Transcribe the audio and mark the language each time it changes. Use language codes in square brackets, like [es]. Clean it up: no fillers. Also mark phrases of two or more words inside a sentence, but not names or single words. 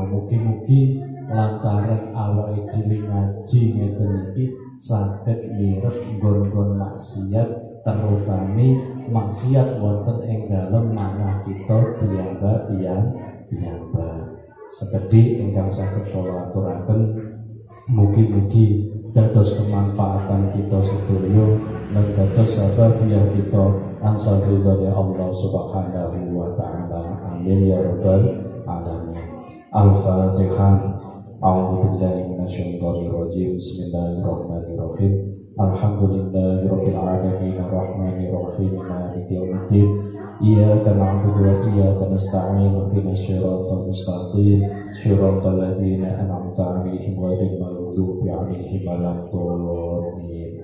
[jv] Mugi-mugi lantaran awake dhewe ngaji ngeten iki saged nyirep nggon-nggon maksiat, terutami maksiat wonten ing dalem manah kita piyambak. Sekedhik ingkang saged kula aturaken, mugi-mugi dados kemanfaatan kita sedaya lan dados sabab kita rasa ridhonya Allah [ar] سبحانه وتعالى. آمين يا رب العالمين الفاتحة. أعوذ بالله من الشيطان الرجيم بسم الله الرحمن الرحيم. الحمد لله رب العالمين الرحمن الرحيم مالك يوم الدين. إياك نعبد وإياك نستعين اهدنا الصراط المستقيم صراط الذين أنعمت عليهم غير المغضوب عليهم ولا الضالين.